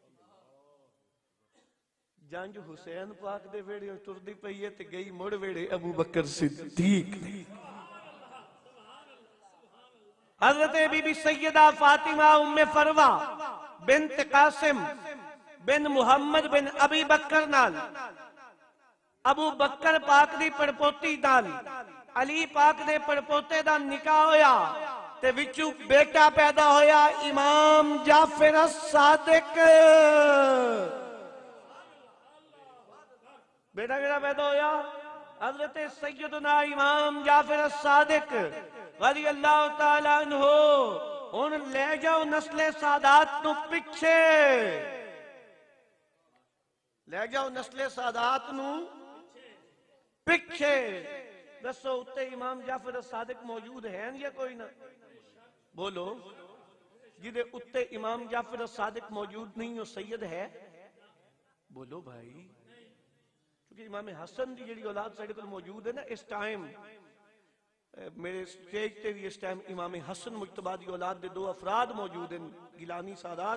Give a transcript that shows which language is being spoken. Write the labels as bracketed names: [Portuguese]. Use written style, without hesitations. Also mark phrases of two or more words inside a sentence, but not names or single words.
[Punjabi] ਜੰਞ ਹੁਸੈਨ ਪਾਕ ਦੇ ਵਿਹੜੇ ਤੁਰਦੀ ਪਈ ਹੈ ਤੇ ਗਈ ਮੁੜ ਵਿਹੜੇ ਅਬੂ ਬਕਰ ਸਿੱਦੀਕ। ਹਜ਼ਰਤ ਬੀਬੀ ਸੱਯਦਾ ਫ਼ਾਤਿਮਾ ਉੱਮੇ ਫ਼ਰਵਾ ਬਿੰਤ ਕਾਸਿਮ ਬਿਨ ਮੁਹੰਮਦ ਬਿਨ ਅਬੀ ਬਕਰ ਨਾਲ ਅਬੂ ਬਕਰ ਪਾਕ ਦੀ ਪੜਪੋਤੀ ਨਾਲ ਅਲੀ ਪਾਕ ਦੇ ਪੜਪੋਤੇ ਦਾ ਨਿਕਾਹ ਹੋਇਆ ਤੇ ਵਿਚੋਂ ਬੇਟਾ ਪੈਦਾ ਹੋਇਆ ਇਮਾਮ ਜਾਫ਼ਰ ਸਾਦਿਕ। ਬੇਟਾ ਕਿਹੜਾ ਪੈਦਾ ਹੋਇਆ? ਹਜ਼ਰਤ ਸੱਯਦਨਾ ਇਮਾਮ ਜਾਫ਼ਰ ਸਾਦਿਕ [Arabic] رضي الله تعالى عنه. [Punjabi] ਹੁਣ ਲੈ ਜਾਓ ਨਸਲੇ ਸਾਦਾਤ ਨੂੰ ਪਿੱਛੇ, ਲੈ ਜਾਓ ਨਸਲੇ ਸਾਦਾਤ ਨੂੰ ਪਿੱਛੇ। ਦੱਸੋ ਉੱਤੇ ਇਮਾਮ ਜਾਫ਼ਰ ਸਾਦਿਕ ਮੌਜੂਦ ਹੈ ਯਾ ਕੋਈ ਨਾ? ਬੋਲੋ, ਜਿਦੇ ਉੱਤੇ ਇਮਾਮ ਜਾਫ਼ਰ ਸਾਦਿਕ ਮੌਜੂਦ ਨਹੀਂ ਹੋ ਸੱਯਦ ਹੈ? ਬੋਲੋ ਭਾਈ, ਕਿਉਂਕਿ ਇਮਾਮ ਹਸਨ ਕੀ ਜੀ ਔਲਾਦ ਸਾਡੇ ਕੋ ਮੌਜੂਦ ਹੈ ਨਾ ਇਸ ਟਾਈਮ। ਮੇਰੇ ਸਟੇਜ ਪੇ ਭੀ ਇਸ ਟਾਈਮ ਇਮਾਮ ਹਸਨ ਮੁਜਤਬਾ ਕੀ ਔਲਾਦ ਦੇ ਦੋ ਅਫ਼ਰਾਦ ਮੌਜੂਦ ਹੈਂ, ਗਿਲਾਨੀ ਸਾਦਾਤ।